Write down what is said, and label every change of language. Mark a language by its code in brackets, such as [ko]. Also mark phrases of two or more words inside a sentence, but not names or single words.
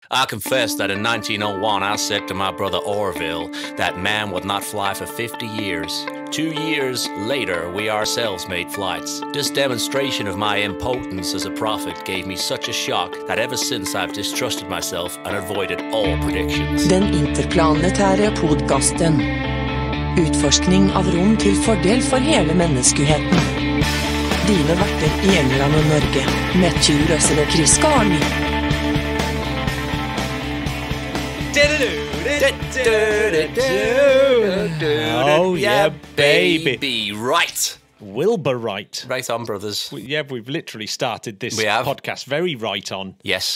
[en] I confess that in 1901 I said to my brother Orville that man would not fly for 50 years. 2 years later, we ourselves made flights. This demonstration of my impotence as a prophet gave me such a shock that ever since I've distrusted myself and avoided all predictions. [no] Den interplanetære podcasten. Utforskning av rom til fordel for hele menneskeheten. Dine verter i England og Norge, Matthew Russell og Chris Carney. [en] Oh yeah, baby. Right. Wilbur right. Right on, brothers. We've literally started this podcast very right on. Yes.